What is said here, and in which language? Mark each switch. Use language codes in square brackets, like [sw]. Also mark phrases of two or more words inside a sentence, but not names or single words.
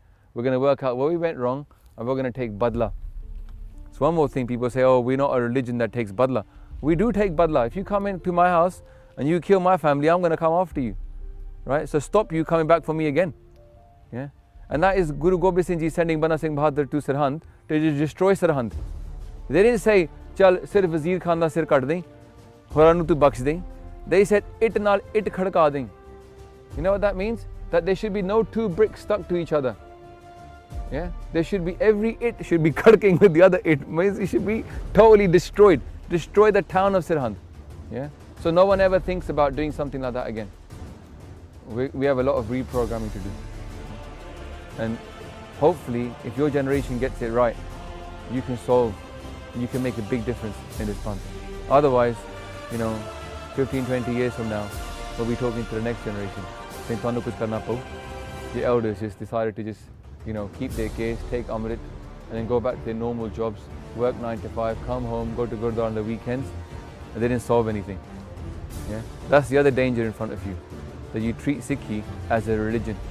[en] We're going to work out where we went wrong, and we're going to take badla. So one more thing, people say, oh, we're not a religion that takes badla. We do take badla. If you come into my house and you kill my family, I'm going to come after you. Right? So stop you coming back for me again. Yeah? And that is Guru Gobind Singh Ji sending Bana Singh Bahadur to Sirhind to destroy Sirhind. They didn't say, [pa] chal sirf Wazir Khan da sir kat dein, horan nu tu baksh dein. [en] They said, [pa] it naal it khadka dein. [en] You know what that means? That there should be no two bricks stuck to each other. Yeah? There should be, every it should be khadking with the other it. Means it should be totally destroyed. Destroy the town of Sirhind. Yeah? So no one ever thinks about doing something like that again. We have a lot of reprogramming to do. And hopefully, if your generation gets it right, you can solve, you can make a big difference in this month. Otherwise, 15, 20 years from now, we'll be talking to the next generation. Saying, [pa] "Tanu kuch karna pau." [en] The elders just decided to just, keep their case, take Amrit, and then go back to their normal jobs, work 9 to 5, come home, go to Gurdwara on the weekends, and they didn't solve anything. Yeah? That's the other danger in front of you, that you treat Sikhi as a religion.